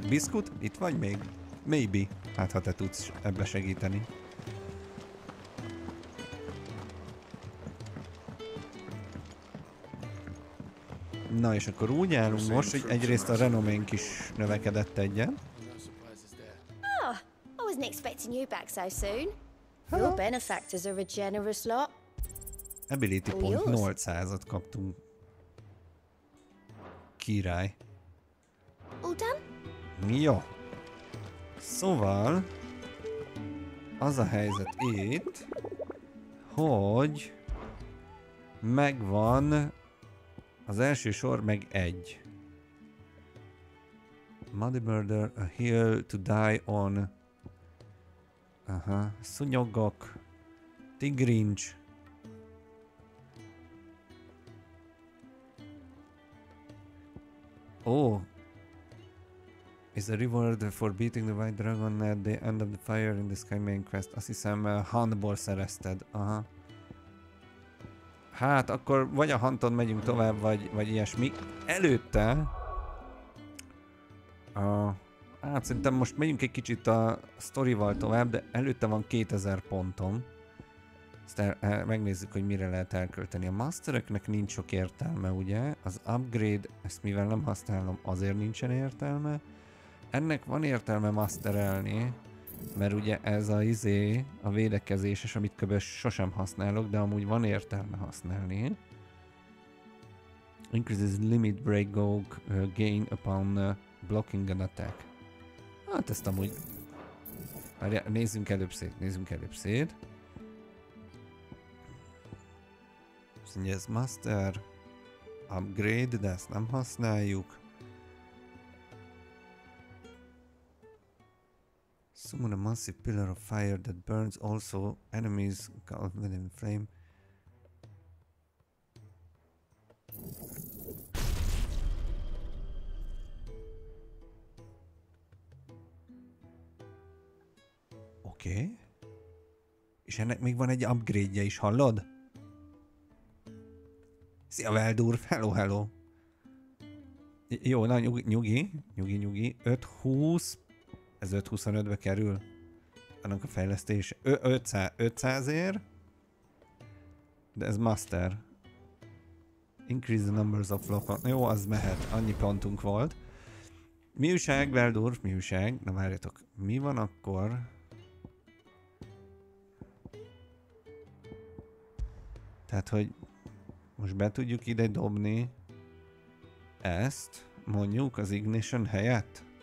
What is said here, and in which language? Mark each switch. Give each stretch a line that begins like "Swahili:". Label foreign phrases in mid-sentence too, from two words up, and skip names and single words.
Hungarian: Biszkut? Itt vagy még? Maybe. Hát ha te tudsz ebbe segíteni. Na és akkor úgy állunk most, hogy egyrészt a renoménk is növekedett egyen.
English: Oh, I wasn't expecting you back so soon. Your benefactors are a generous lot. Ability point
Hungarian: 800-at kaptunk. Király.
English: All done?
Hungarian: Jó. Szóval az a helyzet itt, hogy megvan az első sor meg egy.
English: Muddy Murder, a hill to die on.
Hungarian: Aha, szúnyogok, tigrincs.
English: Oh. Is a reward for beating the white dragon at the end of the fire in the sky main quest.
Hungarian: Azt hiszem handból szerezted. Aha. Hát akkor vagy a Hunton megyünk tovább, vagy ilyesmi. Előtte... Hát szerintem most megyünk egy kicsit a sztorival tovább, de előtte van 2000 pontom. Aztán megnézzük, hogy mire lehet elkölteni. A mastereknek nincs sok értelme, ugye? Az upgrade, ezt mivel nem használom, azért nincsen értelme. Ennek van értelme masterelni, mert ugye ez a védekezéses, amit kb. Sosem használok, de amúgy van értelme használni.
English: Increases limit break gain upon blocking an attack.
Hungarian: Hát ezt amúgy... Nézzünk előbb szét, Szóval ez
English: master, upgrade,
Hungarian: de ezt nem használjuk.
English: Summon a massive pillar of fire that burns also enemies caught within flame.
Hungarian: Oké. És ennek még van egy upgrade-je is, hallod? Szia Veldurf, hello. Jó, na nyugi. 5-20. Ez 5-25-be kerül. Annak a fejlesztése. 500-ért. De ez master.
English: Increase the numbers of local.
Hungarian: Jó, az mehet. Annyi pontunk volt. Mi újság, Veldurf? Mi újság? Na várjatok. Mi van akkor? Tehát, hogy most be tudjuk ide dobni ezt, mondjuk az ignition helyett.